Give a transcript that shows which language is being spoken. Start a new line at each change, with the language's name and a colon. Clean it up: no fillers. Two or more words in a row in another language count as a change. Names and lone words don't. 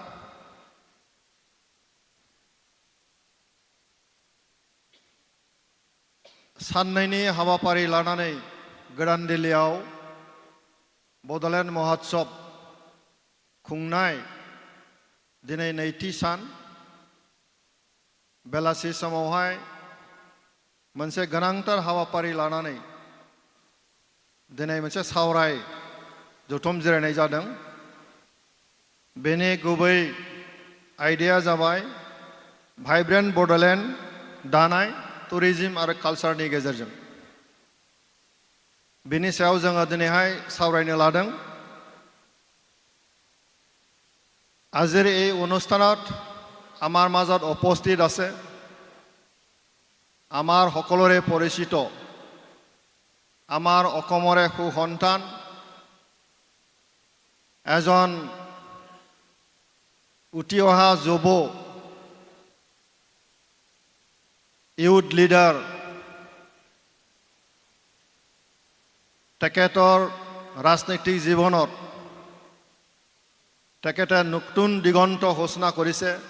Bodo: साननैनि हाबाफारि लानानै गोदान दिल्लीयाव बड'लेण्ड महोत्सव खुंनाय दिनै नैथि सान बेलासि समावहाय मोनसे गोनांथार हाबाफारि लानानै दिनै मोनसे सावराय जथुम जिरायनाय जादों। बेनि गुबै आइडिया जाबाय भाइब्रेन्ट बड'लेण्ड दानाय
English: टुरिज्म
Bodo: आरो कालचारनि गेजेरजों बिनि सायाव जोङो दिनैहाय सावरायनो लादों
Assamese: আজিৰ এই অনুষ্ঠানত আমাৰ মাজত উপস্থিত আছে আমাৰ সকলোৰে পৰিচিত আমাৰ অসমৰে সুসন্তান এজন উঠি অহা যুৱ
English: youth leader
Assamese: তেখেতৰ ৰাজনৈতিক জীৱনত তেখেতে নতুন দিগন্ত ঘোষণা কৰিছে